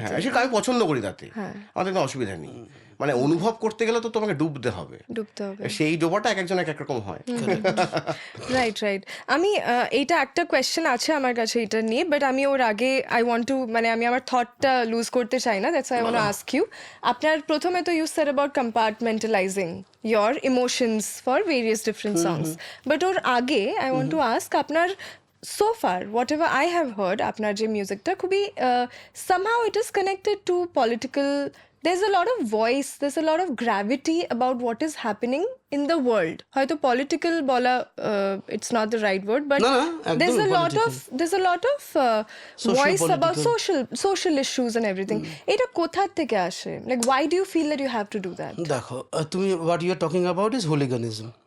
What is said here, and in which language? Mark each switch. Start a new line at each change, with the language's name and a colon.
Bangla: হ্যাঁ, সেটা আমি পছন্দ করি, তাতে আমাদের কোনো অসুবিধা নেই। মানে অনুভব করতে গেলে তো তোমাকে ডুবতে হবে, ডুবতে হবে। সেই ডোবাটা এক একজন এক এক রকম হয়। Right right. আমি এইটা একটা কোয়েশ্চেন আছে আমার কাছে এটা নিয়ে, বাট আমি ওর আগে
English: I want to,
Bangla: মানে আমি আমার থটটা লুজ করতে চাই না,
English: That's I want to ask you.
Bangla: আপনার প্রথমে তো
English: you said about compartmentalising your emotions for various different songs, but
Bangla: ওর আগে
English: I want to ask আপনার so far whatever I have heard
Bangla: আপনার যে মিউজিকটা খুবই
English: somehow it is connected to political, there's a lot of voice, there's a lot of gravity about what is happening in the world.
Bangla: হয়তো
English: political
Bangla: বলা
English: it's not the right word, but
Bangla: না,
English: there's a
Bangla: একদমই
English: lot of voice about social issues and everything.
Bangla: এটা কোথা থেকে আসে?
English: Like why do you feel that you have to do that?
Bangla: দেখো, তুমি
English: What you are talking about is hooliganism.